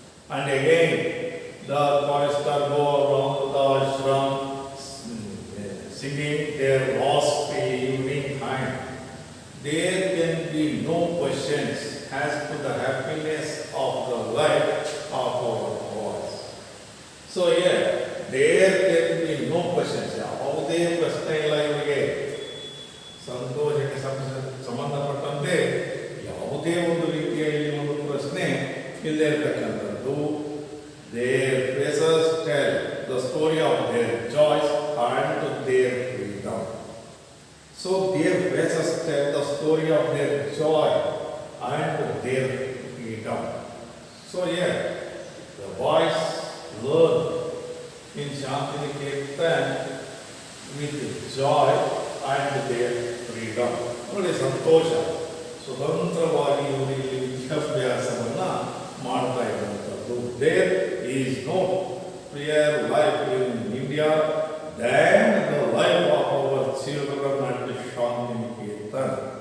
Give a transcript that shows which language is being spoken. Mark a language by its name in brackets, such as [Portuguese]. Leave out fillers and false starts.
[English] And again, the choristers go around the ashram singing their last evening hymn. There can be no questions as to the happiness of the life of our boys. So here, there can be no questions. [Kannada] ಯಾವುದೇ ಪ್ರಶ್ನೆ ಇಲ್ಲ ಇವರಿಗೆ. ಸಂತೋಷಕ್ಕೆ ಸಂಬಂಧಪಟ್ಟಂತೆ ಯಾವುದೇ ಒಂದು ರೀತಿಯಲ್ಲಿ ಒಂದು ಪ್ರಶ್ನೆ ಇಲ್ಲದೆ ಇರತಕ್ಕಂಥದ್ದು. [English] Their faces tell the story of their joys and their freedom. So their faces tell the story of their joy and their freedom. So yeah, the boys learn in Shantiniketan with joy and their freedom. [Kannada] ನೋಡಿ, ಸಂತೋಷ, ಸ್ವತಂತ್ರವಾಗಿ ಇವರು ಇಲ್ಲಿ ವಿದ್ಯಾಭ್ಯಾಸವನ್ನ ಮಾಡ್ತಾ ಇರುವಂಥದ್ದು. [English] There is no freer life in India than the life of our children at Shantiniketan.